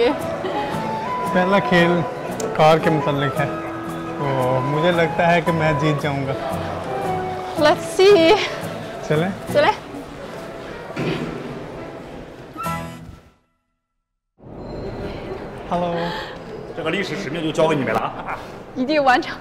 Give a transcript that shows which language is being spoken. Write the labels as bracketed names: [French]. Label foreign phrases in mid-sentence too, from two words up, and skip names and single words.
[Hindi] पहला खेल कार के मुतालिक है, तो मुझे लगता है कि मैं जीत जाऊंगा। [English] Let's see. [Hindi] चलें? चले। [English] Hello。 [Chinese] 这个历史使命就交给你们了啊！一定完成。